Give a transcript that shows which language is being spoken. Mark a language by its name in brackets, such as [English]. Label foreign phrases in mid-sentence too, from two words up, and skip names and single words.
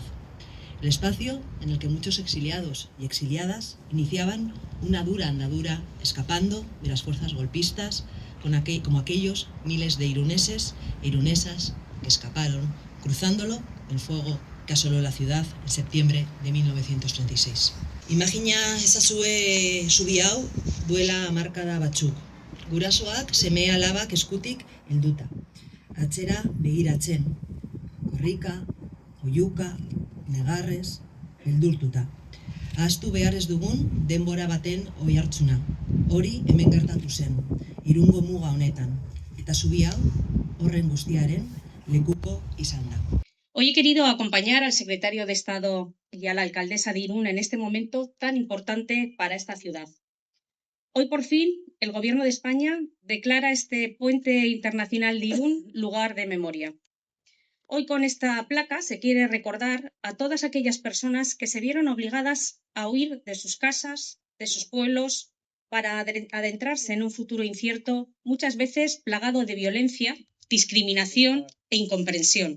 [Spanish] El espacio en el que muchos exiliados y exiliadas iniciaban una dura andadura escapando de las fuerzas golpistas como aquellos miles de iruneses e irunesas que escaparon cruzándolo el fuego que asoló la ciudad en septiembre de 1936. [Basque] Imagina ezazue zubi hau duela hamarkada batzuk. Gurasoak seme alabak eskutik helduta. Atzera begiratzen. Korrika, oihuka, negarrez, beldurtuta. Ahaztu behar ez dugun denbora baten oihartzuna. Hori hemen gertatu zen, Irungo muga honetan. Eta zubi hau horren guztiaren lekuko izan da. [Spanish] Hoy he querido acompañar al secretario de Estado y a la alcaldesa de Irún en este momento tan importante para esta ciudad. Hoy por fin el Gobierno de España declara este puente internacional de Irún lugar de memoria. Hoy con esta placa se quiere recordar a todas aquellas personas que se vieron obligadas a huir de sus casas, de sus pueblos, para adentrarse en un futuro incierto, muchas veces plagado de violencia, discriminación e incomprensión.